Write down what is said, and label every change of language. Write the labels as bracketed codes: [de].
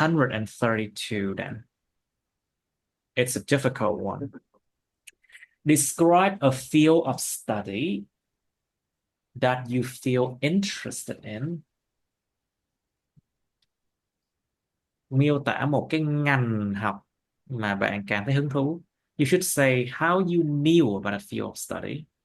[en] 132 then. It's a difficult one. Describe a field of study that you feel interested in. [vi] Miêu tả một cái ngành học mà bạn cảm thấy hứng thú. [en] You should say how you knew about a field of study.